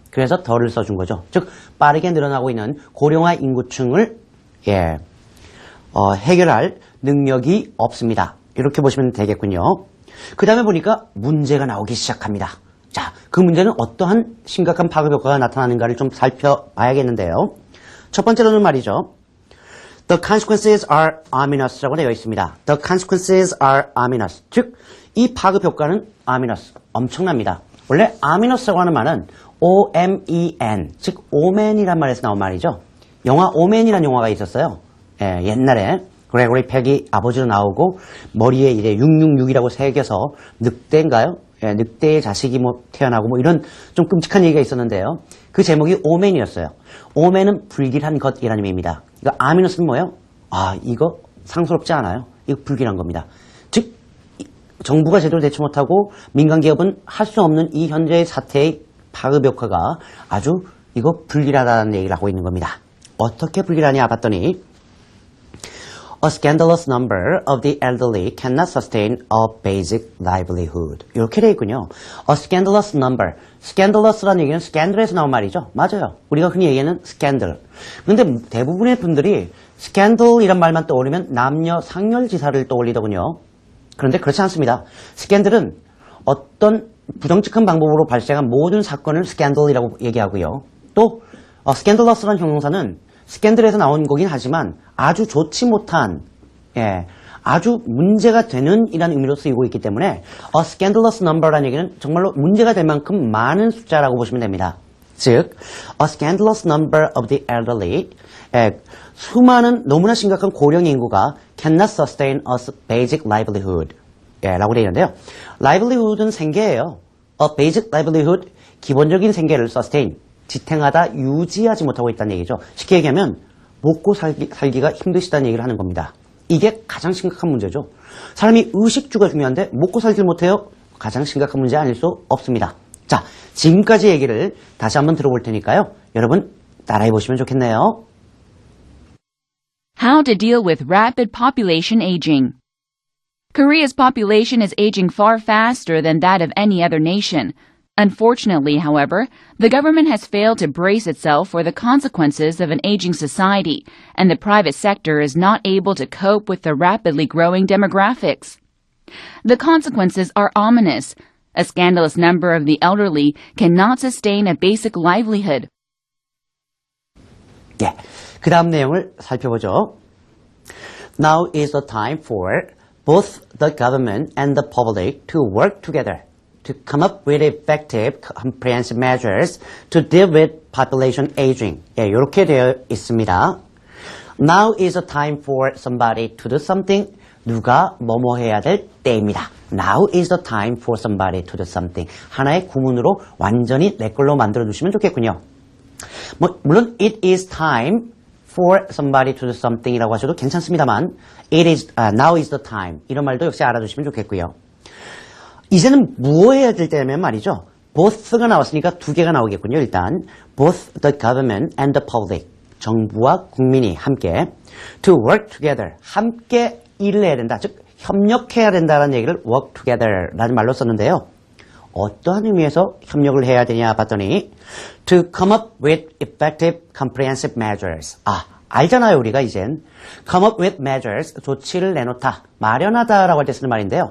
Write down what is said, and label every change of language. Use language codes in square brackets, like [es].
[ko] 그래서 the를 써준 거죠. 즉 빠르게 늘어나고 있는 고령화 인구층을 해결할 능력이 없습니다. 이렇게 보시면 되겠군요. 그 다음에 보니까 문제가 나오기 시작합니다. 자, 그 문제는 어떠한 심각한 파급 효과가 나타나는가를 좀 살펴봐야겠는데요. 첫 번째로는 말이죠. [en] The consequences are ominous [ko] 라고 되어 있습니다. [en] The consequences are ominous. [ko] 즉, 이 파급 효과는 ominous, 엄청납니다. 원래 ominous라고 하는 말은 O-M-E-N, 즉 오맨이란 말에서 나온 말이죠. 영화 오맨이라는 영화가 있었어요. 옛날에 그레고리 팩이 아버지로 나오고 머리에 이제 666이라고 새겨서 늑대인가요? 늑대의 자식이 태어나고 이런 좀 끔찍한 얘기가 있었는데요. 그 제목이 오맨이었어요. 오맨은 불길한 것이라는 의미입니다. 그러니까 아미너스는 뭐예요? 이거 상스럽지 않아요? 이거 불길한 겁니다. 즉 정부가 제대로 대처 못하고 민간 기업은 할 수 없는 이 현재의 사태의 파급 효과가 아주 이거 불길하다는 얘기를 하고 있는 겁니다. 어떻게 불길하냐 봤더니 [en] A scandalous number of the elderly cannot sustain a basic livelihood. [ko] 이렇게 되어 있군요. [en] A scandalous number. [ko] scandalous라는 얘기는 scandal에서 나온 말이죠. 맞아요. 우리가 흔히 얘기하는 scandal. 근데 대부분의 분들이 scandal이란 말만 떠올리면 남녀 상렬지사를 떠올리더군요. 그런데 그렇지 않습니다. scandal은 어떤 부정직한 방법으로 발생한 모든 사건을 scandal이라고 얘기하고요. 또 scandalous라는 형용사는 스캔들에서 나온 거긴 하지만 아주 좋지 못한, 아주 문제가 되는 이라는 의미로 쓰이고 있기 때문에 [en] a scandalous number [ko] 라는 얘기는 정말로 문제가 될 만큼 많은 숫자라고 보시면 됩니다. 즉, [en] a scandalous number of the elderly, [ko] 수많은 너무나 심각한 고령 인구가 [en] cannot sustain a basic livelihood [ko] 라고 되어 있는데요. livelihood은 생계예요. a basic livelihood, 기본적인 생계를 sustain, 지탱하다, 유지하지 못하고 있다는 얘기죠. 쉽게 얘기하면 먹고 살기가 힘드시다는 얘기를 하는 겁니다. 이게 가장 심각한 문제죠. 사람이 의식주가 중요한데 먹고 살질 못해요? 가장 심각한 문제 아닐 수 없습니다. 자, 지금까지 얘기를 다시 한번 들어볼 테니까요. 여러분 따라해 보시면 좋겠네요. [en] How to deal with rapid population aging. Korea's population is aging far faster than that of any other nation. Unfortunately, however, the government has failed to brace itself for the consequences of an aging society, and the private sector is not able to cope with the rapidly growing demographics. The consequences are ominous. A scandalous number of the elderly cannot sustain a basic livelihood. [ko] 예, 그 다음 내용을 살펴보죠. [en] Now is the time for both the government and the public to work together to come up with effective, comprehensive measures to deal with population aging. [ko] 예, 이렇게 되어 있습니다. [en] Now is the time for somebody to do something. [ko] 누가 뭐뭐 해야 될 때입니다. [en] Now is the time for somebody to do something. [ko] 하나의 구문으로 완전히 내 걸로 만들어주시면 좋겠군요. 물론 [en] it is time for somebody to do something [ko] 이라고 하셔도 괜찮습니다만 [en] it is, now is the time. [ko] 이런 말도 역시 알아두시면 좋겠고요. 이제는 무엇 해야 될 때면 말이죠. both가 나왔으니까 두 개가 나오겠군요. 일단 [en] both the government and the public, [ko] 정부와 국민이 함께 [en] to work together, [ko] 함께 일을 해야 된다. 즉 협력해야 된다는 얘기를 work together라는 말로 썼는데요. 어떠한 의미에서 협력을 해야 되냐 봤더니 [en] to come up with effective comprehensive measures. [ko] 알잖아요, 우리가 이젠. [en] come up with measures, [ko] 조치를 내놓다, 마련하다라고 할 때 쓰는 말인데요.